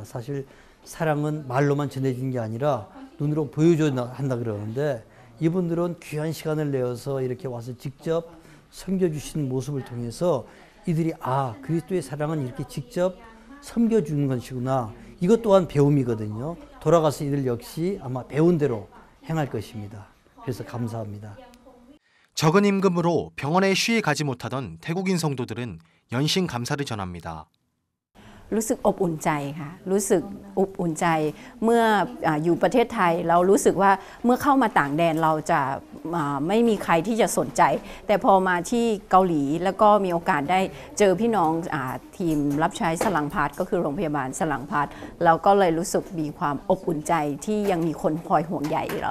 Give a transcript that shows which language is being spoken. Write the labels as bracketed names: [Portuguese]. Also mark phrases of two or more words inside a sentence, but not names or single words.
[Korean] 사실 사랑은 말로만 전해지는 게 아니라 눈으로 보여줘야 한다 그러는데 이분들은 귀한 시간을 내어서 이렇게 와서 직접 섬겨주신 모습을 통해서 이들이 그리스도의 사랑은 이렇게 직접 섬겨주는 것이구나. 이것 또한 배움이거든요. 돌아가서 이들 역시 아마 배운 대로 행할 것입니다. 그래서 감사합니다. 적은 임금으로 병원에 쉬이 가지 못하던 태국인 성도들은 연신 감사를 전합니다. [Thai] รู้สึกอบอุ่นใจค่ะรู้สึกอบอุ่นใจเมื่ออยู่ประเทศไทยเรารู้สึกว่าเมื่อเข้ามาต่างแดนเราจะไม่มีใครที่จะสนใจแต่พอมาที่เกาหลีแล้วก็มีโอกาสได้เจอพี่น้องทีมรับใช้สลังพาร์ทก็คือโรงพยาบาลสลังพาร์ทเราก็เลยรู้สึกมีความอบอุ่นใจที่ยังมีคนคอยห่วงใยเรา